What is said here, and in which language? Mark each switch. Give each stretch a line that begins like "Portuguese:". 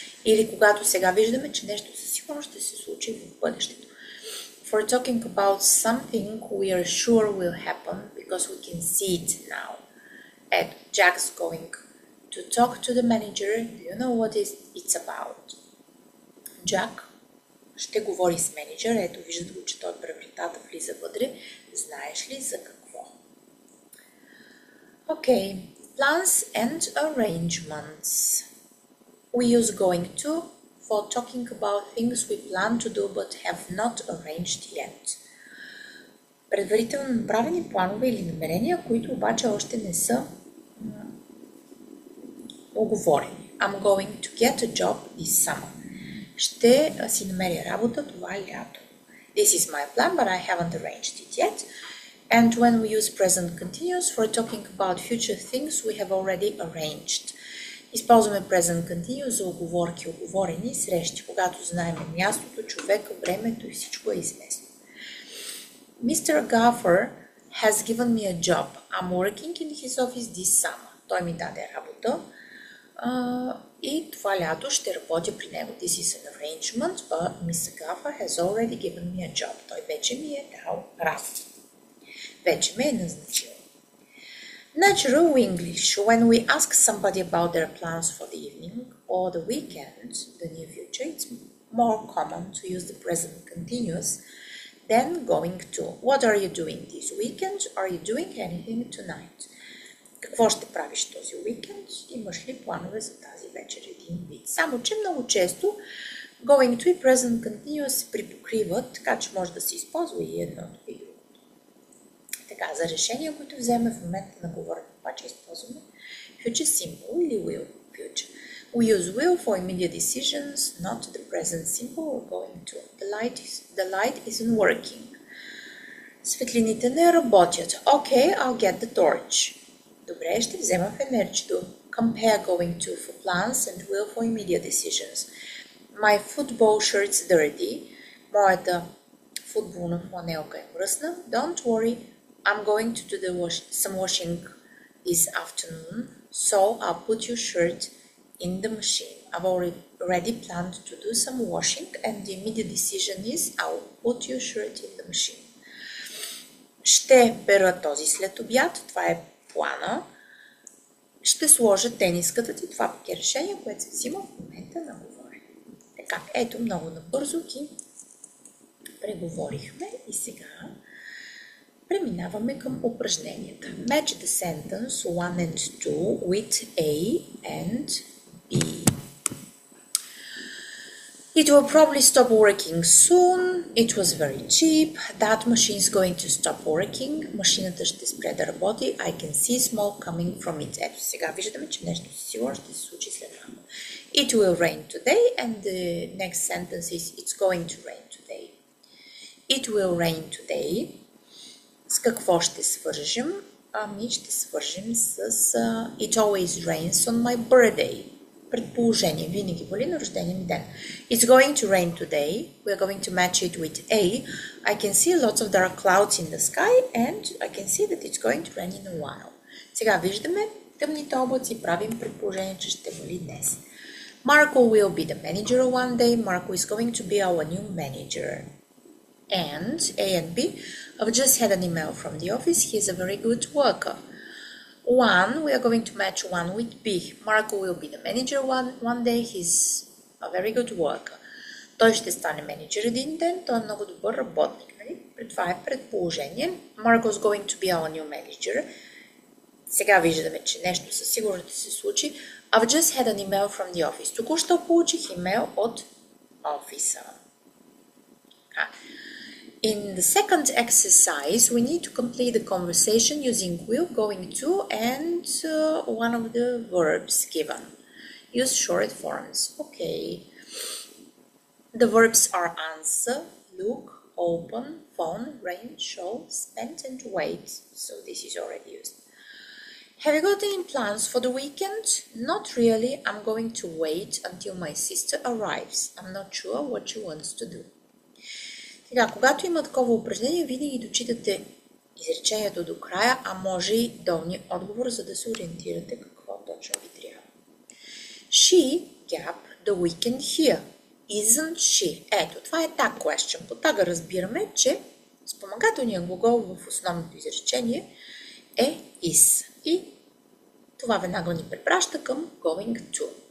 Bulgarian: Или когато сега виждаме, че нещо със сигурност ще се случи в бъдещето.
English: For talking about something we are sure will happen because we can see it now.
Bulgarian: Ето,
English: Jack's going to talk to the manager. Do you know what it's about?
Bulgarian: Jack ще говори с менеджер. Ето, виждате го, че той през вратата влиза вътре. Знаеш ли за какво? Okay.
English: Plans and arrangements. We use going to for talking about things we plan to do but have not arranged yet.
Bulgarian: Предварително направени планове или намерения, които обаче още не са оговорени.
English: I'm going to get a job this summer.
Bulgarian: Ще си намеря работа това лято.
English: This is my plan, but I haven't arranged it yet. And when we use present continuous for talking about future things we have already arranged.
Bulgarian: Използваме present continuous за оговорки, оговорени срещи, когато знаем мястото, човека, времето и всичко е известно.
English: Mr. Gaffer has given me a job. I'm working in his office this summer.
Bulgarian: Той ми даде работа. И това лято ще работя при него.
English: This is an arrangement, but Mr. Gaffer has already given me a job.
Bulgarian: Той вече ми е дал работа. Вече ме е назначил.
English: Natural English. When we ask somebody about their plans for the evening or the weekend, the near future, it's more common to use the present continuous than going to. What are you doing this weekend? Are you doing anything tonight?
Bulgarian: Какво ще правиш този уикенд? Имаш ли планове за тази вечер? Един вид. Само, че много често going to и present continuous се припокриват, така че може да се използва и едното и другото. Така, за решения, които вземе в момента на говорене, обаче използваме future simple или will future.
English: We use will for immediate decisions, not the present simple or going to. The light isn't working.
Bulgarian: Светлините не работят.
English: Okay, I'll get the torch.
Bulgarian: Добре, ще взема фенерчето.
English: Compare going to for plans and will for immediate decisions. My football shirt's dirty. Моята футболна фланелка е мръсна. Don't worry, I'm going to do some washing this afternoon, so I'll put your shirt in the machine. I've already planned to do some washing and the immediate decision is I'll put your shirt in the machine.
Bulgarian: Ще пера този след обяд. Това е плана. Ще сложа тениската ти. Това пък е решение, което се взима в момента на говорене. Така, ето много набързо ги преговорихме и сега преминаваме към упражненията.
English: Match the sentence 1 and 2 with A and B. It will probably stop working soon. It was very cheap. That machine is going to stop working.
Bulgarian: Машината ще спре да работи.
English: I can see smoke coming from it.
Bulgarian: Ето сега виждаме, че нещо сигурно ще се случи след малко.
English: It will rain today, and the next sentence is it's going to rain today. It will rain today.
Bulgarian: С какво ще свържем? Ами ще свържем с
English: It always rains on my birthday.
Bulgarian: Предположение, винаги вали на рождения ми ден.
English: It's going to rain today. We're going to match it with A. I can see lots of dark clouds in the sky and I can see that it's going to rain in a while.
Bulgarian: Сега виждаме тъмните облаци, правим предположение, че ще вали днес.
English: Marco will be the manager one day. Marco is going to be our new manager. And A and B, I've just had an email from the office. He's a very good worker. One, we are going to match one with B. Marco will be the manager one day. He's a very good worker.
Bulgarian: Той ще стане менеджер един ден. Той е много добър работник. Нали? Това е предположение.
English: Marco is going to be our new manager.
Bulgarian: Сега виждаме, че нещо със сигурност ще се случи.
English: I've just had an email from the office.
Bulgarian: Току-що получих имейл от офиса.
English: In the second exercise, we need to complete the conversation using will, going to, and one of the verbs given. Use short forms. Okay. The verbs are answer, look, open, phone, rain, show, spend, and wait. So this is already used. Have you got any plans for the weekend? Not really. I'm going to wait until my sister arrives. I'm not sure what she wants to do.
Bulgarian: Сега, когато има такова упражнение, винаги дочитате изречението до края, а може и долния отговор, за да се ориентирате какво точно ви трябва.
English: She gap the weekend here. Isn't she?
Bulgarian: Ето, това е tag question. По тага разбираме, че спомагателният глагол в основното изречение е is. И това веднага ни препраща към going to.